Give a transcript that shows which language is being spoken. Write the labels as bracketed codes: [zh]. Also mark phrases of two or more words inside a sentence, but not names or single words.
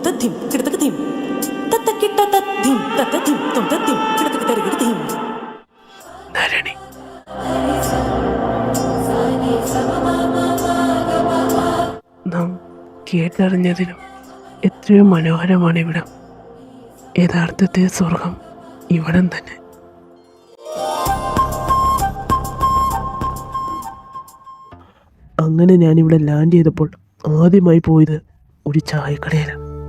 [ml] तत्थिम किड़तक थिम तत्तकिट्ट तत्थिम तत्थिम तुम तत्थिम किड़तक तरगिड़थिम. നരണി, നാം കേട്ടറിഞ്ഞതിനും എത്രയോ മനോഹരമാണ് ഇവിടം. യഥാർത്ഥത്തെ സ്വർഗം ഇവിടം തന്നെ. അങ്ങനെ ഞാനിവിടെ ലാൻഡ് ചെയ്തപ്പോൾ ആദ്യമായി പോയത് ഒരു ചായക്കടയിലാണ്.